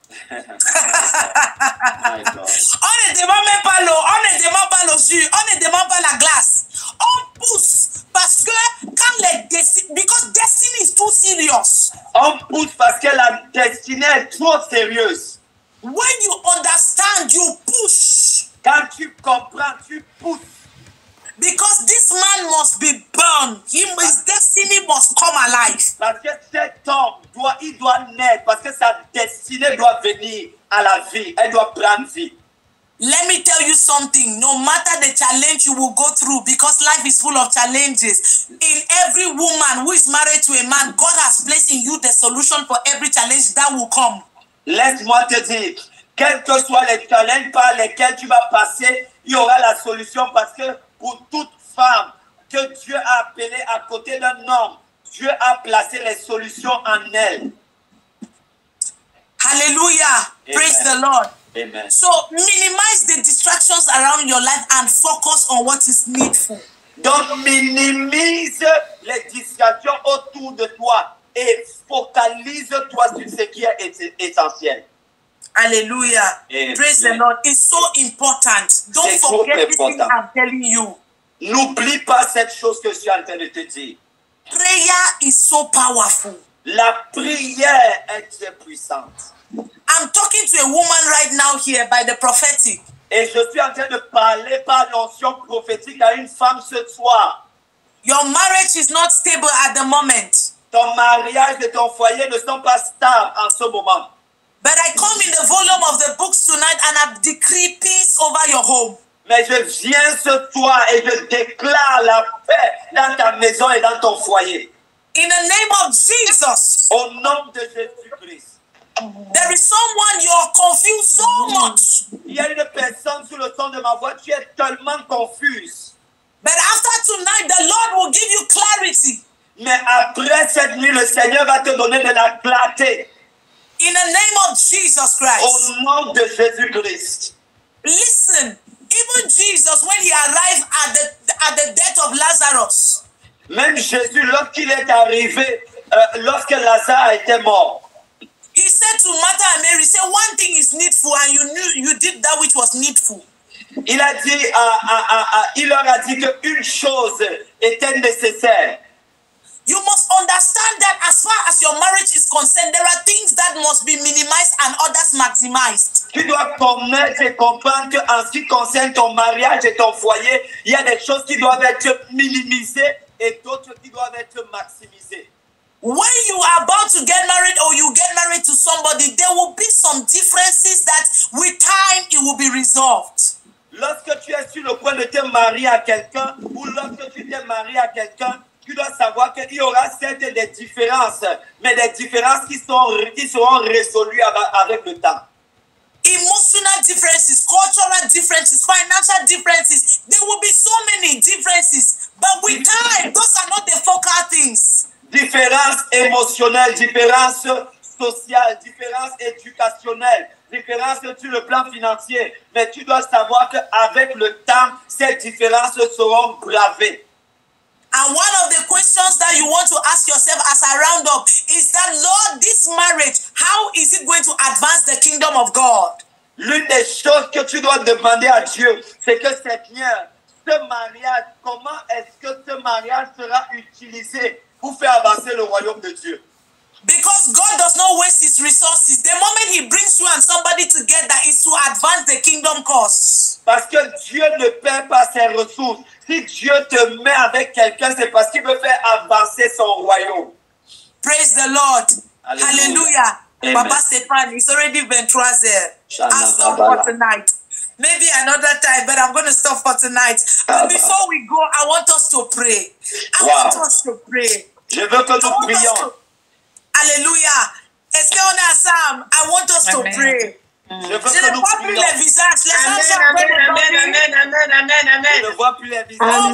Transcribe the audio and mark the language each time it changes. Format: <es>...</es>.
<fr>On ne demande même pas l'eau, on ne demande pas le jus, on ne demande pas la glace. On pousse parce que quand</fr> <en>because destiny is too serious.</en> <fr>On pousse parce que la destinée est trop sérieuse.</fr> <en>When you understand, you push.</en> <fr>Quand tu comprends, tu pousses.</fr> <en>Because this man must be born. His destiny must come alive.</en> <fr>Parce que cet homme doit naître. Parce que sa destinée doit venir à la vie. Elle doit prendre vie.</fr> <en>Let me tell you something. No matter the challenge you will go through, because life is full of challenges. In every woman who is married to a man, God has placed in you the solution for every challenge that will come.</en> <fr>Laisse-moi te dire, quels que soient les challenges par lesquels tu vas passer, il y aura la solution parce que pour toute femme que Dieu a appelée à côté d'un homme, Dieu a placé les solutions en elle.</fr> <en>Hallelujah. Praise the Lord. Amen. So minimize the distractions around your life and focus on what is needful.</en> <fr>Donc minimise les distractions autour de toi et focalise-toi sur ce qui est essentiel.</fr> <en>Hallelujah. Amen. Praise the Lord. It's so important. Don't forget this thing I'm telling you.</en> <fr>N'oublie pas cette chose que je suis en train de te dire.</fr> <en>Prayer is so powerful.</en> <fr>La prière est très puissante.</fr> <en>I'm talking to a woman right now here by the prophetic.</en> <fr>Et je suis en train de parler par l'onction prophétique à une femme ce soir.</fr> <en>Your marriage is not stable at the moment.</en> <fr>Ton mariage et ton foyer ne sont pas stables en ce moment.</fr> <en>But I come in the volume of the books tonight and I decree peace over your home.</en> <fr>Mais je viens ce soir et je déclare la paix dans ta maison et dans ton foyer.</fr> <en>In the name of Jesus.</en> <fr>Au nom de Jésus-Christ.</fr> <en>There is someone you are confused so much.</en> <fr>Il y a une personne sous le son de ma voix, tu es tellement confuse.</fr> <en>But after tonight, the Lord will give you clarity.</en> <fr>Mais après cette nuit, le Seigneur va te donner de la clarté.</fr> <en>In the name of Jesus Christ.</en> <fr>Au nom de Jésus-Christ.</fr> <en>Listen, even Jesus, when he arrived at the death of Lazarus.</en> <fr>Même Jésus, lorsqu'il est arrivé, lorsque Lazare était mort.</fr> <en>He said to Martha and Mary, say one thing is needful, and you did that which was needful.</en> <fr>Il a dit, il leur a dit qu'une chose était nécessaire.</fr> <en>You must understand that as far as your marriage is concerned, there are things that must be minimized and others maximized.</en> <fr>Tu dois connaître et comprendre qu'en ce qui concerne ton mariage et ton foyer, il y a des choses qui doivent être minimisées et d'autres qui doivent être maximisées.</fr> <en>When you are about to get married or you get married to somebody, there will be some differences that with time it will be resolved.</en> <fr>Lorsque tu es sur le point de te marier à quelqu'un ou lorsque tu t'es marié à quelqu'un, tu dois savoir qu'il y aura certes des différences, mais des différences qui seront résolues avec le temps.</fr> <en>Emotional differences, cultural differences, financial differences, there will be so many differences, but with time, those are not the focal things.</en> <fr>Différences émotionnelles, différences sociales, différences éducationnelles, différences sur le plan financier. Mais tu dois savoir qu'avec le temps, ces différences seront gravées.</fr> <en>And one of the questions that you want to ask yourself as a roundup is that, Lord, this marriage, how is it going to advance the kingdom of God?</en> <fr>L'une des choses que tu dois demander à Dieu, c'est que Seigneur, ce mariage, comment est-ce que ce mariage sera utilisé pour faire avancer le royaume de Dieu?</fr> <en>Because God does not waste his resources. The moment he brings you and somebody together is to advance the kingdom cause.</en> <fr>Parce que Dieu ne perd pas ses ressources. Si Dieu te met avec quelqu'un, c'est parce qu'il veut faire avancer son royaume.</fr> <en>Praise the Lord. Hallelujah. Papa Stefan, it's already been there. I'll stop for tonight. Maybe another time, but I'm going to stop for tonight. But before we go, I want us to pray. I want us to pray.</en> <fr>Je veux que nous prions. Alléluia. Est-ce qu'on est ensemble?</fr> <en>I want us to pray.</en> <fr>Je veux que nous prions. Les visages. Les Amen, Je ne vois plus les visages.</fr>